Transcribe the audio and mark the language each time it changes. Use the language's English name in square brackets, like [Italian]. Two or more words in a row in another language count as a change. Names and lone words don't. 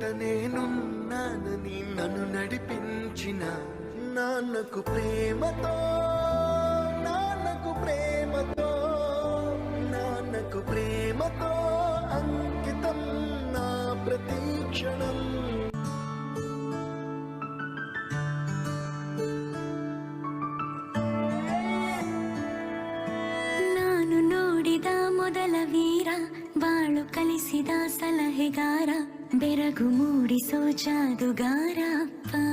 [Telugu] నేనున్నానని నన్ను నడిపించిన నాన్నకు ప్రేమతో, నాన్నకు ప్రేమతో, నాన్నకు ప్రేమతో అంకితం నా ప్రతీక్షణం. [Kannada] ನಾನು ನೋಡಿದ ಮೊದಲ ವೀರ, ಬಾಳು ಕಲಿಸಿದ ಸಲಹೆಗಾರ, ಬೆರಗು ಮೂಡಿಸೋ ಜಾದುಗಾರ ಅಪ್ಪ.